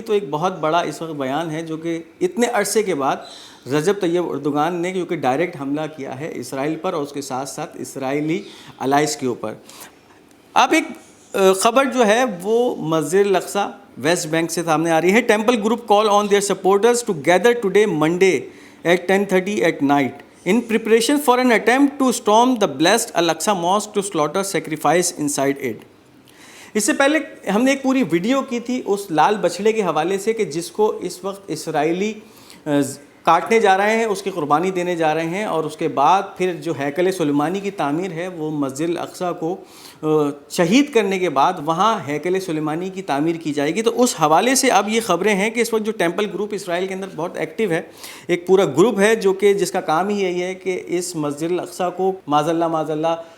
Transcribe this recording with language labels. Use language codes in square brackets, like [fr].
[ur] تو ایک بہت بڑا اس وقت بیان ہے جو کہ اتنے عرصے کے بعد رجب طیب اردوغان نے کیونکہ ڈائریکٹ حملہ کیا ہے اسرائیل پر اور اس کے ساتھ ساتھ اسرائیلی الائز کے اوپر. اب ایک خبر جو ہے وہ مسجد الاقصی ویسٹ بینک سے سامنے آ رہی ہے. [en] Temple group call on their supporters to gather today Monday at 10:30 at night in preparation for an attempt to storm the blessed Al-Aqsa Mosque to slaughter sacrifice inside it. [ur] اس سے پہلے ہم نے ایک پوری ویڈیو کی تھی اس لال بچھڑے کے حوالے سے کہ جس کو اس وقت اسرائیلی کاٹنے جا رہے ہیں، اس کی قربانی دینے جا رہے ہیں، اور اس کے بعد پھر جو ہیکل سلیمانی کی تعمیر ہے وہ مسجد الاقصیٰ کو شہید کرنے کے بعد وہاں ہیکل سلیمانی کی تعمیر کی جائے گی۔ تو اس حوالے سے اب یہ خبریں ہیں کہ اس وقت جو ٹیمپل گروپ اسرائیل کے اندر بہت ایکٹیو ہے، ایک پورا گروپ ہے جو کہ جس کا کام ہی یہی ہے کہ اس مسجد الاقصیٰ کو معاذ اللہ